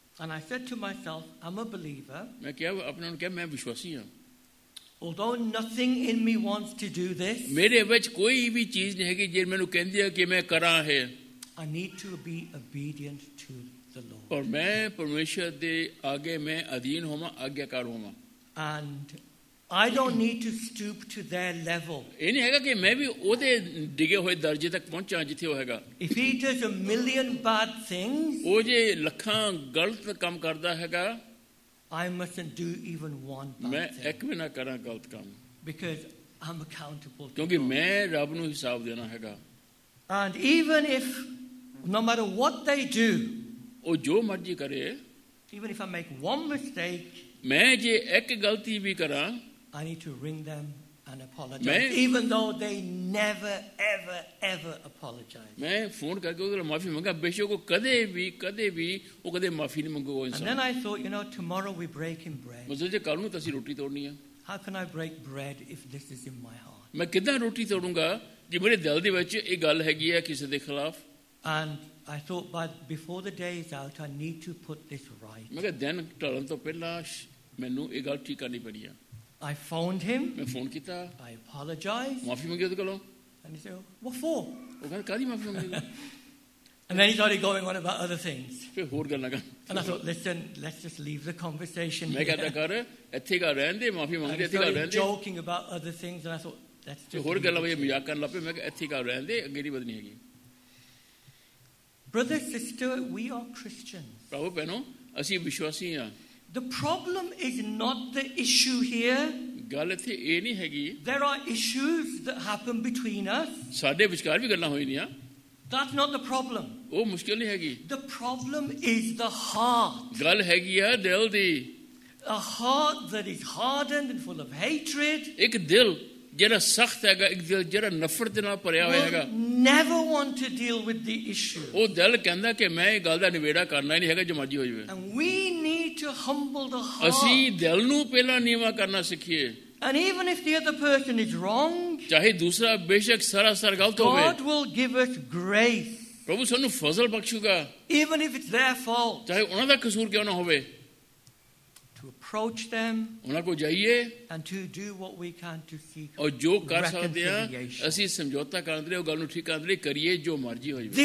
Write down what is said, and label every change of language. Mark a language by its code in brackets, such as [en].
[en] And I said to myself, I'm a believer. [pa] ਮੈਂ ਕਿਹਾ ਆਪਣੇ ਆਪ ਨੂੰ ਕਿਹਾ ਮੈਂ ਵਿਸ਼ਵਾਸੀ ਹਾਂ, [en] Although nothing in me wants to do this, [pa] ਮੇਰੇ ਵਿੱਚ ਕੋਈ ਵੀ ਚੀਜ਼ ਨਹੀਂ ਹੈਗੀ ਜੇ ਮੈਨੂੰ ਕਹਿੰਦੀ ਹੈ ਕਿ ਮੈਂ ਕਰਾਂ ਇਹ, [en] I need to be obedient to the Lord. [pa] ਪਰ ਮੈਂ ਪਰਮੇਸ਼ਰ ਦੇ ਅੱਗੇ ਮੈਂ ਅਧੀਨ ਹੋਵਾਂ, ਆਗਿਆਕਾਰ ਹੋਵਾਂ। [en] And I don't need to stoop to their level. [pa] ਇਹ ਨਹੀਂ ਹੈਗਾ ਕਿ ਮੈਂ ਵੀ ਉਹਦੇ ਡਿਗੇ ਹੋਏ ਦਰਜੇ ਤੱਕ ਪਹੁੰਚਾਂ ਜਿੱਥੇ ਉਹ ਹੈਗਾ। [en] If he does a million bad things, [pa] ਉਹ ਜੇ ਲੱਖਾਂ ਗਲਤ ਕੰਮ ਕਰਦਾ ਹੈਗਾ, [en] I mustn't do even one [pa] ਮੈਂ [en] bad thing. [pa] ਇੱਕ ਵੀ ਨਾ ਕਰਾਂ ਗਲਤ ਕੰਮ, [en] Because I'm accountable to [pa] ਕਿਉਂਕਿ [en] God. [pa] ਮੈਂ ਰੱਬ ਨੂੰ ਹਿਸਾਬ ਦੇਣਾ ਹੈਗਾ। [en] And even if, no matter what they do, [pa] ਉਹ ਜੋ ਮਰਜ਼ੀ ਕਰੇ, [en] even if I make one mistake, [pa] ਮੈਂ ਜੇ ਇੱਕ ਗਲਤੀ ਵੀ ਕਰਾਂ, [en] I need to ring them and apologize. Man. Even though they never, ever, ever apologize. [pa] ਮੈਂ ਫੋਨ ਕਰਕੇ ਉਹਦੇ ਨਾਲ ਮਾਫੀ ਮੰਗਾ, ਬੇਸ਼ੱਕ ਉਹ ਕਦੇ ਵੀ ਉਹ ਕਦੇ ਮਾਫੀ ਨਹੀਂ ਮੰਗੂਗਾ ਉਹ [en] And then [pa] ਇਨਸਾਨ। [en] I thought, tomorrow we break in bread. [pa] ਮਤਲਬ ਜੇ ਕੱਲ ਨੂੰ ਤਾਂ ਅਸੀਂ ਰੋਟੀ ਤੋੜਨੀ ਆ, [en] How can I break bread if this is in my heart? [pa] ਮੈਂ ਕਿੱਦਾਂ ਰੋਟੀ ਤੋੜੂੰਗਾ ਜੇ ਮੇਰੇ ਦਿਲ ਦੇ ਵਿੱਚ ਇਹ ਗੱਲ ਹੈਗੀ ਹੈ ਕਿਸੇ ਦੇ ਖਿਲਾਫ। [en] And I thought, before the day is out, I need to put this right. [pa] ਮੈਂ ਕਿਹਾ ਦਿਨ ਢਲਣ ਤੋਂ ਪਹਿਲਾਂ ਮੈਨੂੰ ਇਹ ਗੱਲ ਠੀਕ ਕਰਨੀ ਪੈਣੀ ਆ। [en] I phoned him. [pa] ਮੈਂ ਫੋਨ ਕੀਤਾ, [en] I apologized. [pa] ਮਾਫੀ ਮੰਗੀ ਉਹਦੇ ਕੋਲੋਂ। [en] And he said, what for? [pa] ਉਹ ਕਹਿੰਦਾ ਕਾਹਦੀ ਮਾਫੀ ਮੰਗੀ? [en] And then he started going on about other things. [pa] ਫਿਰ ਹੋਰ ਗੱਲਾਂ ਕਰ। [en] And I thought, listen, let's just leave the conversation [pa] ਮੈਂ ਕਹਿੰਦਾ [en] here. [pa] ਕਰ ਇੱਥੇ ਘਰ ਰਹਿਣ ਦੇ, ਮਾਫੀ [en] And [pa] ਮੰਗਦੇ [en] he [pa] ਇੱਥੇ ਘਰ [en] started [pa] ਰਹਿਣ ਦੇ। [en] joking about other things. And I thought, let's [pa] ਤੇ [en] just [pa] ਹੋਰ [en] leave [pa] ਗੱਲਾਂ [en] it [pa] ਵਿੱਚ [en] here. [pa] ਮਜ਼ਾਕ ਕਰਨ ਲੱਗ ਪਏ। ਮੈਂ ਕਿਹਾ ਇੱਥੇ ਘਰ ਰਹਿਣ ਦੇ, ਅੱਗੇ ਦੀ ਬਦਨੀ ਹੈਗੀ। [en] Brother, sister, we are Christians. [pa] ਭਰਾਵੋ ਭੈਣੋ, ਅਸੀਂ ਵਿਸ਼ਵਾਸੀ ਹਾਂ। [en] The problem is not the issue here. [pa] ਗੱਲ ਇੱਥੇ ਇਹ ਨਹੀਂ ਹੈਗੀ, [en] There are issues that happen between us. [pa] ਸਾਡੇ ਵਿਚਕਾਰ ਵੀ ਗੱਲਾਂ ਹੋਈ ਨਹੀਂ। [en] That's not the problem. [pa] ਉਹ ਮੁਸ਼ਕਿਲ ਨਹੀਂ ਹੈਗੀ, [en] The problem is the heart. [pa] ਗੱਲ ਹੈਗੀ ਆ ਦਿਲ ਦੀ। [en] A heart that is hardened and full of hatred. [pa] ਇੱਕ ਦਿਲ ਜਿਹੜਾ ਸਖਤ ਹੈਗਾ, ਇੱਕ ਦਿਲ ਜਿਹੜਾ ਨਫ਼ਰਤ ਦੇ ਨਾਲ ਭਰਿਆ ਹੋਇਆ ਹੈਗਾ। [en] Will never want to deal with the issue. [pa] ਉਹ ਦਿਲ ਕਹਿੰਦਾ ਕਿ ਮੈਂ ਇਹ ਗੱਲ ਦਾ ਨਿਬੇੜਾ ਕਰਨਾ ਹੀ ਨਹੀਂ ਹੈਗਾ, ਜੋ ਮਰਜ਼ੀ ਹੋ ਜਾਵੇ। [en] And we need to humble the heart. [pa] ਅਸੀਂ ਦਿਲ ਨੂੰ ਪਹਿਲਾਂ ਨੀਵਾਂ ਕਰਨਾ ਸਿੱਖੀਏ। [en] And even if the other person is wrong, [pa] ਚਾਹੇ ਦੂਸਰਾ ਬੇਸ਼ੱਕ ਸਰਾਸਰ ਗਲਤ ਹੋਵੇ, [en] God will give us grace. [pa] ਪ੍ਰਭੂ ਸਾਨੂੰ ਫਜ਼ਲ ਬਖਸ਼ੂਗਾ, [en] Even if it's their fault, [pa] ਚਾਹੇ ਉਹਨਾਂ ਦਾ ਕਸੂਰ ਕਿਉਂ ਨਾ ਹੋਵੇ। [en] to approach them [pa] ਉਹਨਾਂ ਕੋਲ ਜਾਈਏ [en] and to do what we can to seek [pa] ਔਰ ਜੋ ਕਰ ਸਕਦੇ ਆ [en] reconciliation. [pa] ਅਸੀਂ ਸਮਝੌਤਾ ਕਰਨ ਦੇ ਲਈ, ਉਹ ਗੱਲ ਨੂੰ ਠੀਕ ਕਰਨ ਦੇ ਲਈ ਕਰੀਏ, ਜੋ ਮਰਜ਼ੀ ਹੋ ਜਾਵੇ।